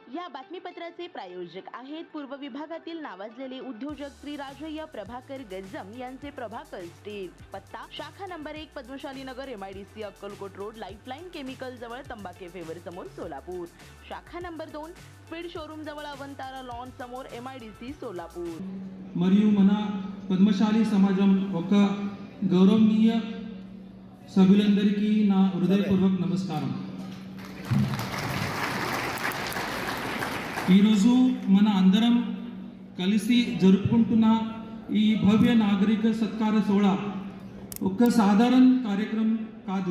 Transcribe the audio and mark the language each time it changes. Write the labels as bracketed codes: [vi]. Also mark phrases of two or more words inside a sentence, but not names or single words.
[mr] या बातमीपत्राचे प्रायोजक आहेत पूर्व विभागातील नावाजलेले उद्योजक श्री राजय्य प्रभाकर गज्जम यांचे प्रभाकर स्टील। पत्ता शाखा नंबर 1 पद्मशाली नगर MIDC अक्कलकोट रोड लाईफलाईन केमिकल जवळ तंबाके फेवर समोर सोलापूर। शाखा नंबर 2 स्पीड शोरूम जवळ अवंतारा लॉन समोर MIDC सोलापूर। [te] మరియు మన పద్మశాలి సమాజం ఒక గౌరవనీయ సభ్యులందరికీ నా హృదయపూర్వక నమస్కారం। ఈరోజు మన అందరం కలిసి జరుపుకుంటున్న ఈ భవ్య నాగరిక సత్కార సోహళా ఒక సాధారణ కార్యక్రమం కాదు।